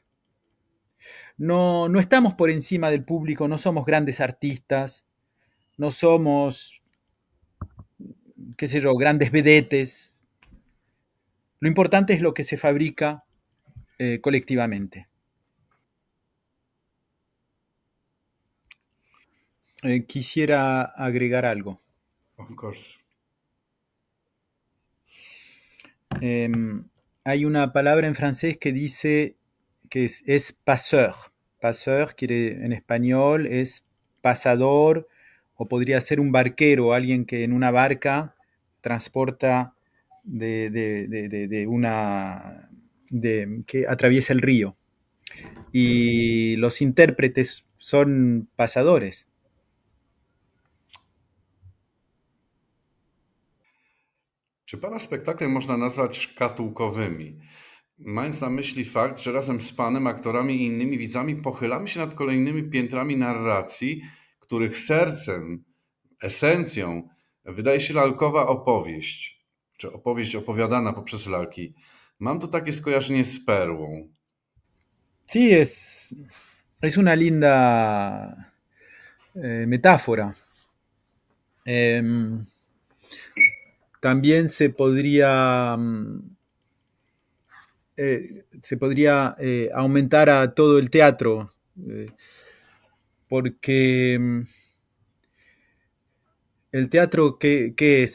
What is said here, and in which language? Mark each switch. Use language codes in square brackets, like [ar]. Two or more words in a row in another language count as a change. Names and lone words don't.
[es] No estamos por encima del público, no somos grandes artistas, no somos, qué sé yo, grandes vedetes. Lo importante es lo que se fabrica colectivamente. Quisiera agregar algo. [en] Of course. [es] Hay una palabra en francés que dice que es passeur. Passeur quiere, en español es pasador, o podría ser un barquero, alguien que en una barca transporta que atraviesa el río. Y los intérpretes son pasadores. [pl] Czy pana spektakle można nazwać szkatułkowymi? Mając na myśli fakt, że razem z panem, aktorami i innymi widzami pochylamy się nad kolejnymi piętrami narracji, których sercem, esencją wydaje się lalkowa opowieść, czy opowieść opowiadana poprzez lalki. Mam tu takie skojarzenie z perłą. [es] Sí, Es una linda metáfora. Em, También se podría aumentar a todo el teatro, porque el teatro, ¿qué es?